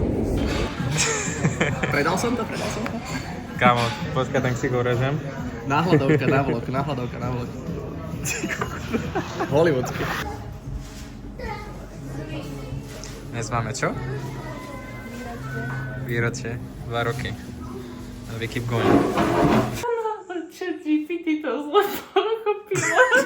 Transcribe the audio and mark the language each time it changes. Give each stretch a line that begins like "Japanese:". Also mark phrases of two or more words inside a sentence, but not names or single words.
Slovak: Predal som to. Kámo, počkaj, ten si go režem. Náhľadovka na vlog. Hollywoodsky. Dnes máme čo? Výročie. 2 roky.
English: We keep going.
Slovak: ChatGPT to zle pochopila.